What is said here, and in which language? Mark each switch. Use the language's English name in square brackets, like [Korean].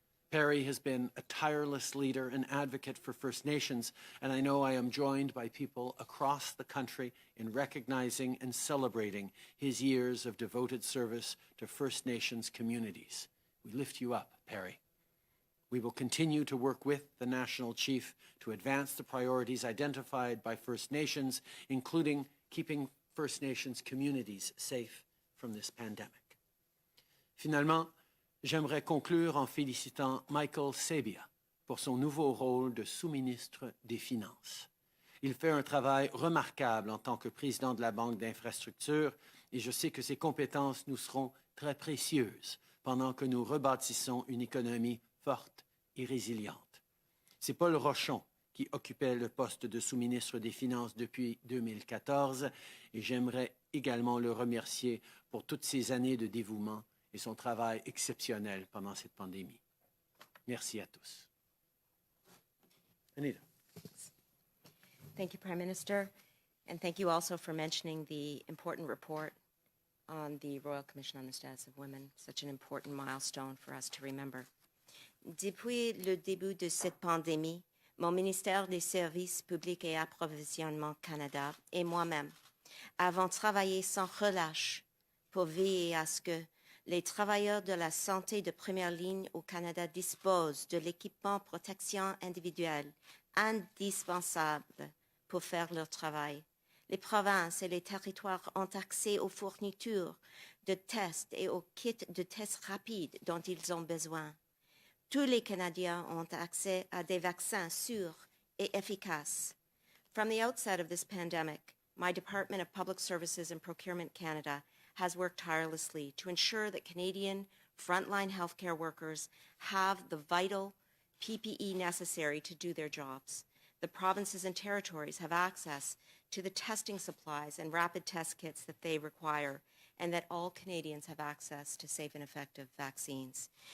[English] Perry has been a tireless leader and advocate for First Nations, and I know I am joined by people across the country in recognizing and celebrating his years of devoted service to First Nations communities. We lift you up, Perry. We will continue to work with the National Chief to advance the priorities identified by First Nations, including keeping First Nations communities safe from this pandemic. [French] Finalement, j'aimerais conclure en félicitant Michael Sabia pour son nouveau rôle de sous-ministre des Finances. Il fait un travail remarquable en tant que président de la Banque d'infrastructure et je sais que ses compétences nous seront très précieuses pendant que nous rebâtissons une économie forte et résiliente. C'est Paul Rochon qui occupait le poste de sous-ministre des Finances depuis 2014 et j'aimerais également le remercier pour toutes ces années de dévouement et son travail exceptionnel pendant cette pandémie. Merci à tous. Anita. [English] Thank you, Prime Minister, and thank you also for mentioning the important report on the Royal Commission on the Status of Women, such an important milestone for us to remember. [French] Depuis le début de cette pandémie, mon ministère des Services publics et Approvisionnement Canada et moi-même avons travaillé sans relâche pour veiller à ce que les travailleurs de la santé de première ligne au Canada disposent de l'équipement protection individuelle indispensable pour faire leur travail. Les provinces et les territoires ont accès aux fournitures de tests et aux kits de tests rapides dont ils ont besoin. Tous les Canadiens ont accès à des vaccins sûrs et efficaces. [English] From the outset of this pandemic, my Department of Public Services and Procurement Canada has worked tirelessly to ensure that Canadian frontline healthcare workers have the vital PPE necessary to do their jobs. The provinces and territories have access to the testing supplies and rapid test kits that they require, and that all Canadians have access to safe and effective vaccines.